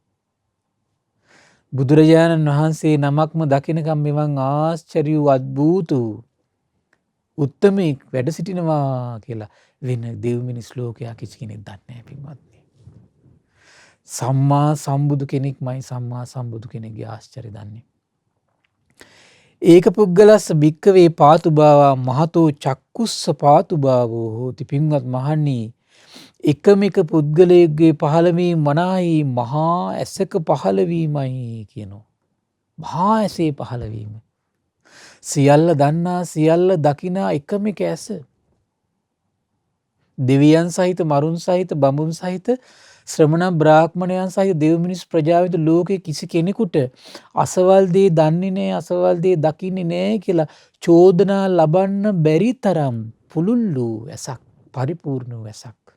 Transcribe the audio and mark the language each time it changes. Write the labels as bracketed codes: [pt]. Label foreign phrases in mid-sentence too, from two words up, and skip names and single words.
[si] බුදුරජාණන් වහන්සේ නමක්ම දකිනකම් මෙවන් ආශ්චර්ය වූ අද්භූත වූ උත්තමයෙක් වැඩ සිටිනවා කියලා වෙන දෙව් මිනිස් ලෝකයා කිසි කෙනෙක් දන්නේ නැහැ පින්වත්නි. සම්මා සම්බුදු කෙනෙක්මයි සම්මා සම්බුදු කෙනෙක්ගේ ආශ්චර්ය දන්නේ. [pi] ඒක පුද්ගලස්ස භික්කවේ පාතුභාවා මහතෝ චක්කුස්ස පාතුභාවෝ හෝති. [si] පින්වත් මහණනි, එකම එක පුද්ගලයෙක්ගේ පහළවීම මනාහි මහා ඇසක පහළවීමයි කියනවා. මහා ඇසේ පහළවීම. සියල්ල දන්නා සියල්ල දකිනා එකම එක ඇස. දෙවියන් සහිත මරුන් සහිත බඹුන් සහිත ශ්‍රමණ බ්‍රාහ්මණයන් සහිත දෙව් මිනිස් ප්‍රජාවිත ලෝකේ කිසි කෙනෙකුට අසවල් දේ දන්නේ නැහැ, අසවල් දේ දකින්නේ නැහැ කියලා චෝදනා ලබන්න බැරි තරම් පුළුල් වූ ඇසක්, පරිපූර්ණ වූ ඇසක්.